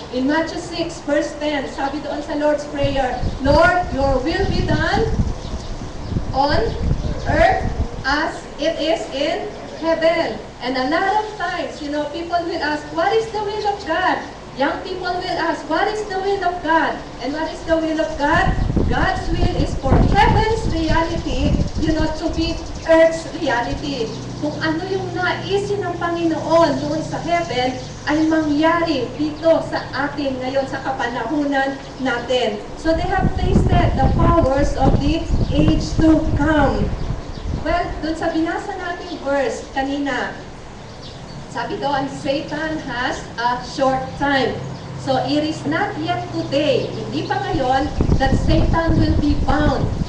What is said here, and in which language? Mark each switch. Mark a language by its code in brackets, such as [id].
[en] In Matthew 6, verse 10, [tl] sabi doon sa [en] Lord's Prayer, Lord, your will be done on earth as it is in heaven. And a lot of times, people will ask, what is the will of God? Young people will ask, what is the will of God? And what is the will of God? God's will is for heaven's reality, to be earth's reality. [tl] Kung ano yung naisin ng Panginoon doon sa heaven, ay mangyari dito sa atin ngayon sa kapanahunan natin. [en] So they have tasted the powers of the age to come. [tl] Well, doon sa binasa nating verse kanina, sabi doon, [en] Satan has a short time. So it is not yet today, [tl] hindi pa ngayon, [en] that Satan will be bound.